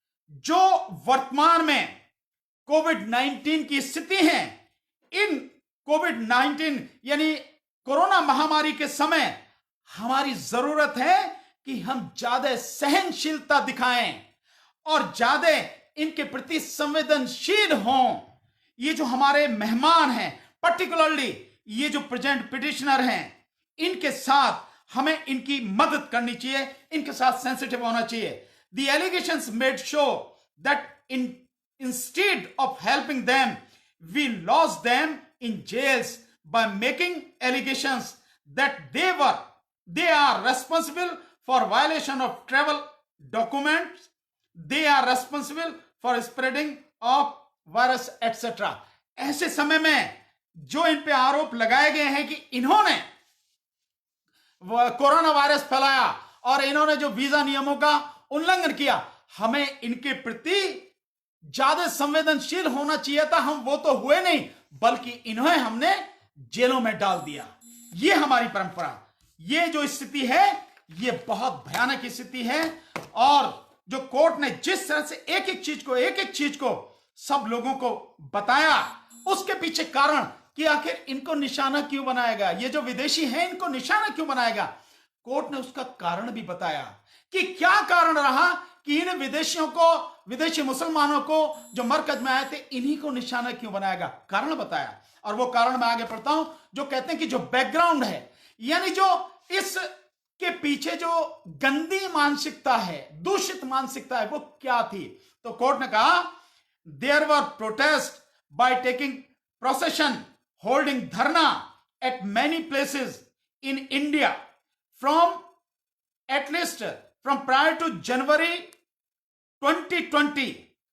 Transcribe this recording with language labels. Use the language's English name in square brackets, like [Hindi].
[Hindi] जो वर्तमान में कोविड-19 की स्थिति है, इन कोविड-19 यानी कोरोना महामारी के समय हमारी जरूरत है कि हम ज्यादा सहनशीलता दिखाएं और ज्यादा इनके प्रति संवेदनशील हों। ये जो हमारे मेहमान हैं, पर्टिकुलरली ये जो प्रेजेंट पिटिशनर हैं, इनके साथ हमें इनकी मदद करनी चाहिए, इनके साथ सेंसिटिव होना चाहिए। [English] The allegations made show that instead of helping them, we lost them in jails by making allegations that they are responsible for violation of travel documents, they are responsible for spreading of virus etc। [Hindi] ऐसे समय में जो इन पे आरोप लगाए गए हैं कि इन्होंने कोरोना वायरस फैलाया और इन्होंने जो वीजा नियमों का उल्लंघन किया, हमें इनके प्रति ज्यादा संवेदनशील होना चाहिए था। हम वो तो हुए नहीं, बल्कि इन्हें हमने जेलों में डाल दिया। ये हमारी परंपरा, ये जो स्थिति है, ये बहुत भयानक स्थिति है। और जो कोर्ट ने जिस तरह से एक एक चीज को सब लोगों को बताया, उसके पीछे कारण कि आखिर इनको निशाना क्यों बनाएगा, ये जो विदेशी हैं इनको निशाना क्यों बनाएगा, कोर्ट ने उसका कारण भी बताया कि क्या कारण रहा कि इन विदेशियों को, विदेशी मुसलमानों को जो मरकज में आए थे, इन्हीं को निशाना क्यों बनाएगा, कारण बताया। और वो कारण मैं आगे पढ़ता हूं, जो कहते हैं कि जो बैकग्राउंड है, यानी जो इस के पीछे जो गंदी मानसिकता है, दूषित मानसिकता है, वो क्या थी। तो कोर्ट ने कहा [English] there were protests by taking procession, holding dharna at many places in India from at least from prior to January 2020.